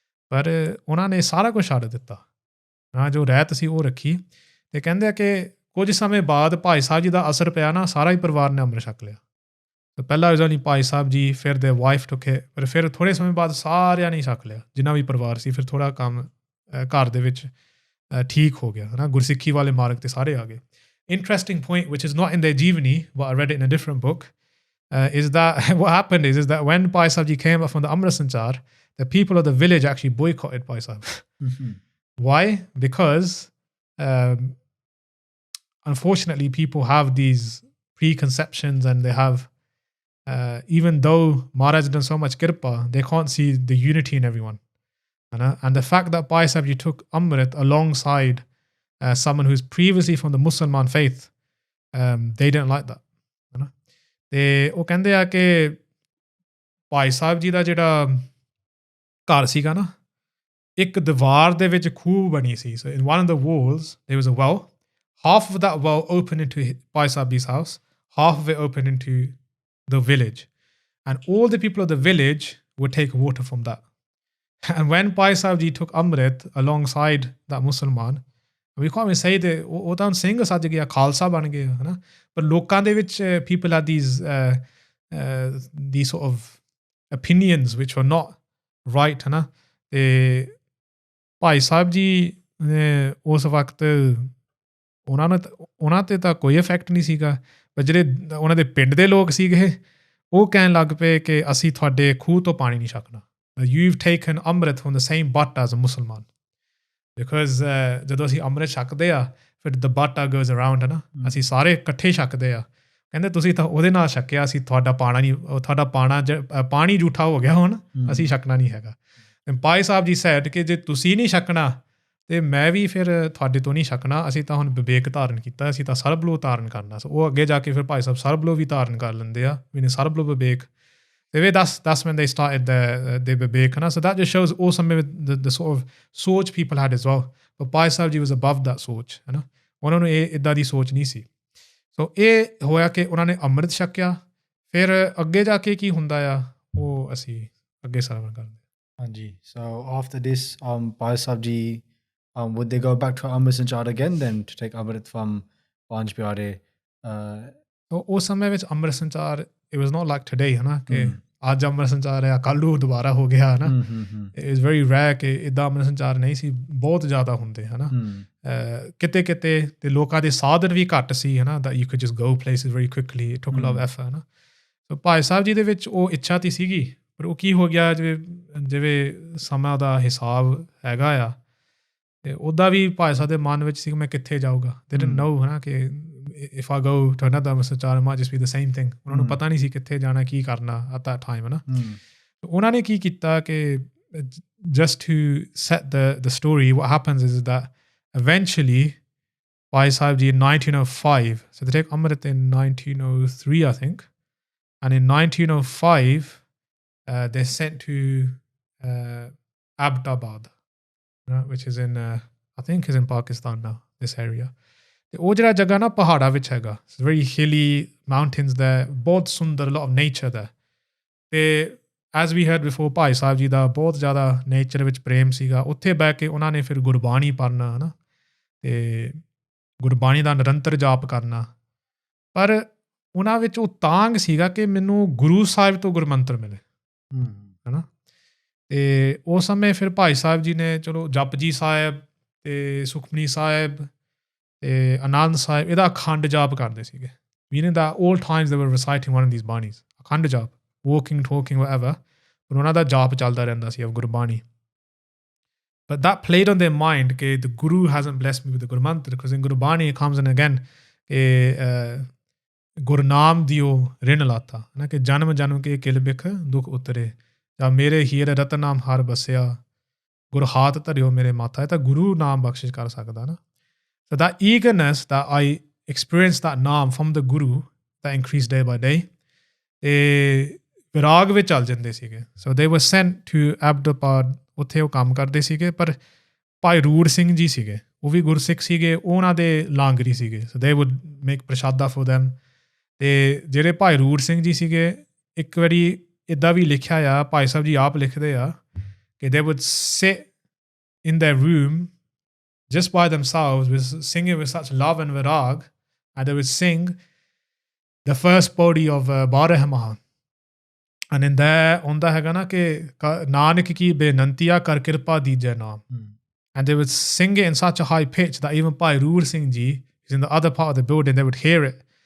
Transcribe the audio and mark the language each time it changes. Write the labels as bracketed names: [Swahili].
[Punjabi] ਪਰ ਉਹਨਾਂ ਨੇ ਸਾਰਾ ਕੁਛ ਛੱਡ ਦਿੱਤਾ, ਹਾਂ, ਜੋ ਰਹਿਤ ਸੀ ਉਹ ਰੱਖੀ. ਅਤੇ ਕਹਿੰਦੇ ਆ ਕਿ ਕੁਝ ਸਮੇਂ ਬਾਅਦ ਭਾਈ ਸਾਹਿਬ ਜੀ ਦਾ ਅਸਰ ਪਿਆ ਨਾ, ਸਾਰਾ ਹੀ ਪਰਿਵਾਰ ਨੇ ਅੰਮ੍ਰਿਤ ਛਕ ਲਿਆ. ਤਾਂ ਪਹਿਲਾਂ [English] was only [Punjabi] ਭਾਈ ਸਾਹਿਬ ਜੀ, ਫਿਰ [English] the wife took it, [Punjabi] ਪਰ ਫਿਰ ਥੋੜ੍ਹੇ ਸਮੇਂ ਬਾਅਦ ਸਾਰਿਆਂ ਨੇ ਛਕ ਲਿਆ, ਜਿੰਨਾ ਵੀ ਪਰਿਵਾਰ ਸੀ. ਫਿਰ ਥੋੜ੍ਹਾ ਕੰਮ ਘਰ ਦੇ ਵਿੱਚ ਠੀਕ ਹੋ ਗਿਆ, ਹੈ ਨਾ. ਗੁਰਸਿੱਖੀ ਵਾਲੇ ਮਾਰਗ 'ਤੇ ਸਾਰੇ ਆ ਗਏ. [English] Interesting point, which is not in their Jivani, but I read it in a different book. Is that what happened is that when Bhai Sahib Ji came up from the Amrit Sanchaar, the people of the village actually boycotted Bhai Sahib. Why? Because unfortunately people have these preconceptions, and they have even though Maharaj has done so much kirpa, they can't see the unity in everyone. And the fact that Bhai Sahib Ji took Amrit alongside someone who's previously from the Muslim faith, they didn't like that. [Punjabi] ਅਤੇ ਉਹ ਕਹਿੰਦੇ ਆ ਕਿ ਭਾਈ ਸਾਹਿਬ ਜੀ ਦਾ ਜਿਹੜਾ ਘਰ ਸੀਗਾ ਨਾ, ਇੱਕ ਦੀਵਾਰ ਦੇ ਵਿੱਚ ਖੂਹ ਬਣੀ ਸੀ. [English] So in one of the walls there was a well. Half of that well open into Bhai Sahib ji's house, half of it open into the village, and all the people of the village would take water from that. And when Bhai Sahib Ji took Amrit alongside that Musliman, we can't even say that [Punjabi] ਉਹ ਤਾਂ ਸਿੰਘ ਸੱਜ ਗਿਆ, ਖਾਲਸਾ ਬਣ ਗਏ, ਹੈ ਨਾ. ਪਰ ਲੋਕਾਂ ਦੇ ਵਿੱਚ [English] people had these sort of opinions which were not right, [Punjabi] ਹੈ ਨਾ. ਅਤੇ ਭਾਈ ਸਾਹਿਬ ਜੀ ਨੇ ਉਸ ਵਕਤ ਉਹਨਾਂ 'ਤੇ ਤਾਂ ਕੋਈ ਇਫੈਕਟ ਨਹੀਂ ਸੀਗਾ, ਪਰ ਜਿਹੜੇ ਉਹਨਾਂ ਦੇ ਪਿੰਡ ਦੇ ਲੋਕ ਸੀਗੇ ਉਹ ਕਹਿਣ ਲੱਗ ਪਏ ਕਿ ਅਸੀਂ ਤੁਹਾਡੇ ਖੂਹ ਤੋਂ ਪਾਣੀ ਨਹੀਂ ਛਕਣਾ. [English] You've taken Amrit from the same butt as a Musliman. Because [Punjabi] ਜਦੋਂ ਅਸੀਂ ਅੰਮ੍ਰਿਤ ਛਕਦੇ ਆ ਫਿਰ [English] the bata goes around [Punjabi] ਹੈ ਨਾ, ਅਸੀਂ ਸਾਰੇ ਇਕੱਠੇ ਛਕਦੇ ਆ। ਕਹਿੰਦੇ ਤੁਸੀਂ ਤਾਂ ਉਹਦੇ ਨਾਲ ਛਕਿਆ, ਅਸੀਂ ਤੁਹਾਡਾ ਪਾਣਾ ਨਹੀਂ, ਤੁਹਾਡਾ ਪਾਣੀ ਝੂਠਾ ਹੋ ਗਿਆ, ਹੁਣ ਅਸੀਂ ਛਕਣਾ ਨਹੀਂ ਹੈਗਾ। ਭਾਈ ਸਾਹਿਬ ਜੀ [English] said [Punjabi] ਕਿ ਜੇ ਤੁਸੀਂ ਨਹੀਂ ਛਕਣਾ ਤੇ ਮੈਂ ਵੀ ਫਿਰ ਤੁਹਾਡੇ ਤੋਂ ਨਹੀਂ ਛਕਣਾ, ਅਸੀਂ ਤਾਂ ਹੁਣ ਵਿਵੇਕ ਧਾਰਨ ਕੀਤਾ, ਅਸੀਂ ਤਾਂ ਸਰਬਲੋਹ ਧਾਰਨ ਕਰਨਾ। ਸੋ ਉਹ ਅੱਗੇ ਜਾ ਕੇ ਫਿਰ ਭਾਈ ਸਾਹਿਬ ਸਰਬਲੋਹ ਵੀ ਧਾਰਨ ਕਰ ਲੈਂਦੇ ਆ, ਵੀ ਨੇ ਸਰਬਲੋਹ ਵਿਵੇਕ। [English] ਤੇ that's when they started the Bibek, so that just shows also the sort of soch people had as well, but Bhai Sahib Ji was above that soch, [Punjabi] ਹੈ ਨਾ, ਉਹਨਾਂ ਨੂੰ ਇਹ ਇੱਦਾਂ ਦੀ ਸੋਚ ਨਹੀਂ ਸੀ। ਸੋ ਇਹ ਹੋਇਆ ਕਿ ਉਹਨਾਂ ਨੇ ਅੰਮ੍ਰਿਤ ਛਕਿਆ, ਫਿਰ ਅੱਗੇ ਜਾ ਕੇ ਕੀ ਹੁੰਦਾ ਆ ਉਹ ਅਸੀਂ ਅੱਗੇ ਸਰਵਣ ਕਰਦੇ। ਹਾਂਜੀ, so after this Bhai Sahib Ji would they go back to Amrit Sanchaar again then to take Amrit from Panch Pyare? ਉਸ ਸਮੇਂ ਵਿੱਚ ਅੰਮ੍ਰਿਤ ਸੰਚਾਰ [English] it was not like today, [Punjabi] ਹੈ ਨਾ, ਕਿ ਅੱਜ ਅੰਮ੍ਰਿਤ ਸੰਚਾਰ ਹੈ ਕੱਲ੍ਹ ਨੂੰ ਦੁਬਾਰਾ ਹੋ ਗਿਆ, ਹੈ ਨਾ। [English] it is very rare [Punjabi] ਕਿ ਇੱਦਾਂ ਅੰਮ੍ਰਿਤ ਸੰਚਾਰ ਨਹੀਂ ਸੀ, ਬਹੁਤ ਜ਼ਿਆਦਾ ਹੁੰਦੇ, ਹੈ ਨਾ। ਕਿਤੇ ਕਿਤੇ ਤੇ ਲੋਕਾਂ ਦੇ ਸਾਧਨ ਵੀ ਘੱਟ ਸੀ, ਹੈ ਨਾ, [English] that you could just go places very quickly, it took a lot of effort, ਹੈ ਨਾ। [Punjabi] ਸੋ ਭਾਈ ਸਾਹਿਬ ਜੀ ਦੇ ਵਿੱਚ ਉਹ ਇੱਛਾ ਤਾਂ ਸੀਗੀ, ਪਰ ਉਹ ਕੀ ਹੋ ਗਿਆ, ਜਿਵੇਂ ਸਮਾਂ ਦਾ ਹਿਸਾਬ ਹੈਗਾ ਆ, ਤੇ ਉਹਦਾ ਵੀ ਭਾਈ ਸਾਹਿਬ ਦੇ ਮਨ ਵਿੱਚ ਸੀ ਮੈਂ ਕਿੱਥੇ ਜਾਊਗਾ। [English] they didn't know, [Punjabi] ਹੈ ਨਾ, [English] ਕਿ if I go to another Amrit Sanchaar it might just be the same thing। [Punjabi] ਉਹਨਾਂ ਨੂੰ ਪਤਾ ਨਹੀਂ ਸੀ ਕਿੱਥੇ ਜਾਣਾ, ਕੀ ਕਰਨਾ [English] at that time, [Punjabi] ਹੈ ਨਾ। ਉਹਨਾਂ ਨੇ ਕੀ ਕੀਤਾ ਕਿ [English] just to set the story, what happens is that eventually Bhai Sahib Ji in 1905, so they take Amrit in 1903 I think, and in 1905 they're sent to Abbottabad, which is in I think is in Pakistan now, this area। [Punjabi] ਤੇ ਉਹ ਜਿਹੜਾ ਜਗ੍ਹਾ ਨਾ ਪਹਾੜਾਂ ਵਿੱਚ ਹੈਗਾ, [English] very hilly mountains [Punjabi] ਦਾ, ਬਹੁਤ ਸੁੰਦਰ, [English] lot of nature [Punjabi] ਦਾ। ਤੇ [English] as we had before [Punjabi] ਭਾਈ ਸਾਹਿਬ ਜੀ ਦਾ ਬਹੁਤ ਜ਼ਿਆਦਾ ਨੇਚਰ ਵਿੱਚ ਪ੍ਰੇਮ ਸੀਗਾ। ਉੱਥੇ ਬਹਿ ਕੇ ਉਹਨਾਂ ਨੇ ਫਿਰ ਗੁਰਬਾਣੀ ਪੜ੍ਹਨਾ, ਹੈ ਨਾ, ਤੇ ਗੁਰਬਾਣੀ ਦਾ ਨਿਰੰਤਰ ਜਾਪ ਕਰਨਾ। ਪਰ ਉਹਨਾਂ ਵਿੱਚ ਉਹ ਤਾਂਘ ਸੀਗਾ ਕਿ ਮੈਨੂੰ ਗੁਰੂ ਸਾਹਿਬ ਤੋਂ ਗੁਰਮੰਤਰ ਮਿਲੇ, ਹੈ ਨਾ। ਤੇ ਉਸ ਸਮੇਂ ਫਿਰ ਭਾਈ ਸਾਹਿਬ ਜੀ ਨੇ ਚਲੋ ਜਪਜੀ ਸਾਹਿਬ ਤੇ ਸੁਖਮਨੀ ਸਾਹਿਬ ਤੇ ਆਨੰਦ ਸਾਹਿਬ ਇਹਦਾ ਅਖੰਡ ਜਾਪ ਕਰਦੇ ਸੀਗੇ। [English] meaning that all times they were reciting one of these banis, akhand jaap, walking, talking, whatever, [Punjabi] ਪਰ ਉਹਨਾਂ ਦਾ ਜਾਪ ਚੱਲਦਾ ਰਹਿੰਦਾ ਸੀ [English] of Gurbani. but that played on their mind [Punjabi] ਕਿ [English] the Guru hasn't blessed me with the [Punjabi] Gurmantar, [English] because in [Punjabi] Gurbani [English] it comes in again [Punjabi] ਕਿ ਗੁਰਨਾਮ ਦਿਓ ਰਿਣ ਲਾਤਾ, ਹੈ ਨਾ, ਕਿ ਜਨਮ ਜਨਮ ਕੇ ਕਿਲ ਬਿਖ ਦੁੱਖ ਉਤਰੇ, ਜਾਂ ਮੇਰੇ ਹੀਰ ਰਤਨ ਨਾਮ ਹਰ ਬਸਿਆ, ਗੁਰ ਹਾਥ ਧਰਿਓ ਮੇਰੇ ਮਾਥਾ। ਇਹ ਤਾਂ ਗੁਰੂ ਨਾਮ ਬਖਸ਼ਿਸ਼ ਕਰ ਸਕਦਾ ਨਾ। [English] So that eagerness that I experienced, that naam from the Guru, that increased day by day, [Punjabi] ਤੇ ਵਿਰਾਗ ਵਿੱਚ ਚੱਲ ਜਾਂਦੇ ਸੀਗੇ। [English] So they were sent to Abbottabad, [Punjabi] ਉੱਥੇ ਉਹ ਕੰਮ ਕਰਦੇ ਸੀਗੇ। ਪਰ ਭਾਈ ਰੂੜ ਸਿੰਘ ਜੀ ਸੀਗੇ, ਉਹ ਵੀ ਗੁਰਸਿੱਖ ਸੀਗੇ, ਉਹਨਾਂ ਦੇ ਲਾਂਗਰੀ ਸੀਗੇ। [English] So they would make prashada for them। [Punjabi] ਤੇ ਜਿਹੜੇ ਭਾਈ ਰੂੜ ਸਿੰਘ ਜੀ ਸੀਗੇ, ਇੱਕ ਵਾਰੀ ਇੱਦਾਂ ਵੀ ਲਿਖਿਆ ਆ, ਭਾਈ ਸਾਹਿਬ ਜੀ ਆਪ ਲਿਖਦੇ ਆ ਕਿ [English] they would sit in their room just by themselves, with singing with such love and virag, and they would sing the first pauri of Barahmaha, and in there [Punjabi] onda hega na ke nanak ki benantiya kar kirpa dije naam, [English] and they would sing it in such a high pitch that even Bhai Randhir Singh Ji is in the other part of the building, they would hear it।